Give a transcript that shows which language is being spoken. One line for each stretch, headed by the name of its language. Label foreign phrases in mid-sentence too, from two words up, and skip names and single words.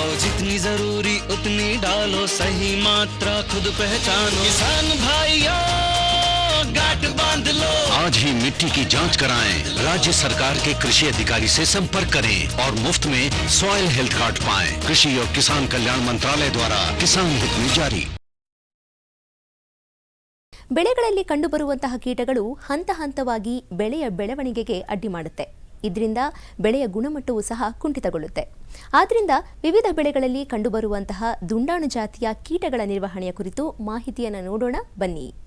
Hindi: जितनी जरूरी उतनी डालो, सही मात्रा खुद पहचानो. किसान भाइयों गांठ बांध लो, आज ही मिट्टी की जांच कराएं. राज्य सरकार के कृषि अधिकारी से संपर्क करें और मुफ्त में
English: soil health card
Hindi: पाएं. कृषि और किसान कल्याण मंत्रालय द्वारा किसान हित में जारी.
Kannada: ಬೆಳೆಗಳಲ್ಲಿ ಕಂಡುಬರುವಂತಹ ಕೀಟಗಳು ಹಂತ ಹಂತವಾಗಿ ಬೆಳೆಯ ಬೆಳವಣಿಗೆಗೆ ಅಡ್ಡಿ ಮಾಡುತ್ತೆ. ಇದರಿಂದ ಬೆಳೆಯ ಗುಣಮಟ್ಟವೂ ಸಹ ಕುಂಠಿತಗೊಳ್ಳುತ್ತೆ. ಆದ್ದರಿಂದ ವಿವಿಧ ಬೆಳೆಗಳಲ್ಲಿ ಕಂಡುಬರುವಂತಹ ದುಂಡಾಣು ಜಾತಿಯ ಕೀಟಗಳ ನಿರ್ವಹಣೆಯ ಕುರಿತು ಮಾಹಿತಿಯನ್ನು ನೋಡೋಣ ಬನ್ನಿ.